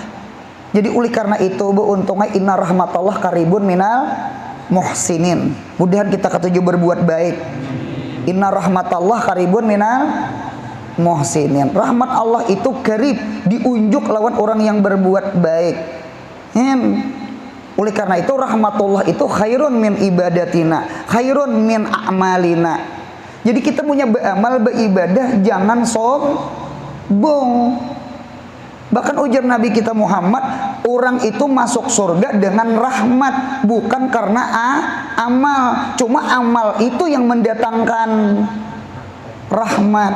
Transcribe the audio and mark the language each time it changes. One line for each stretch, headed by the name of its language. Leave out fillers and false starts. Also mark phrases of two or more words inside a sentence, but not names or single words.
Banjar: Jadi oleh karena itu beuntungnya
Arabic: إن رحمت الله قريب من المحسنين.
Banjar: Mudahan kita ketujuh berbuat baik.
Arabic: إن رحمت الله قريب من المحسنين.
Banjar: Rahmat Allah itu karib, diunjuk lawan orang yang berbuat baik. Oleh karena itu rahmatullah itu
Arabic: خير من عبادتنا، خير من أعمالنا.
Banjar: Jadi kita punya beramal, beribadah jangan sombong. Bahkan ujar Nabi kita Muhammad, orang itu masuk surga dengan rahmat, bukan karena amal. Cuma amal itu yang mendatangkan rahmat.